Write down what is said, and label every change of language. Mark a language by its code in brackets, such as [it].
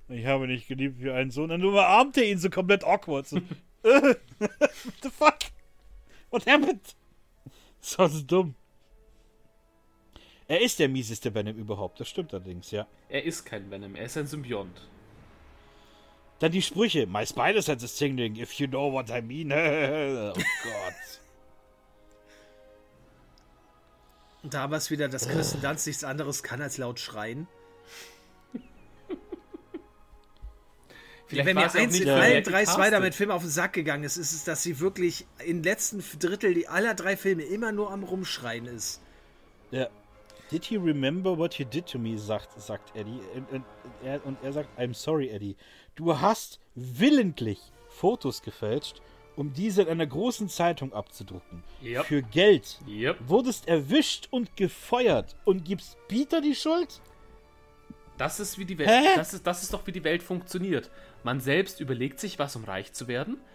[de] Ich habe nicht geliebt wie einen Sohn. Dann umarmte ihn so komplett awkward. So. [en] What the fuck? What happened? [de] Das war so dumm. Er ist der mieseste Venom überhaupt, das stimmt allerdings, ja. Er ist kein Venom, er ist ein Symbiont. Dann die Sprüche. [en] My spider sense is tingling, if you know what I mean. [de] Oh Gott. Da haben wir es wieder, dass Kristen Dunst nichts anderes kann als laut schreien. Vielleicht wenn mir eins in allen drei Spider-Man-Filmen auf den Sack gegangen ist, ist es, dass sie wirklich im letzten Drittel aller drei Filme immer nur am Rumschreien ist. Ja. [en] Did he remember what you did to me, [de] sagt Eddie. Und er sagt, [en] I'm sorry, Eddie. [de] Du hast willentlich Fotos gefälscht, um diese in einer großen Zeitung abzudrucken. [en] Yep. [de] Für Geld. [en] Yep. [de] Wurdest erwischt und gefeuert und gibst Peter die Schuld? Das ist, wie die Welt, das ist doch, wie die Welt funktioniert. Man selbst überlegt sich was, um reich zu werden.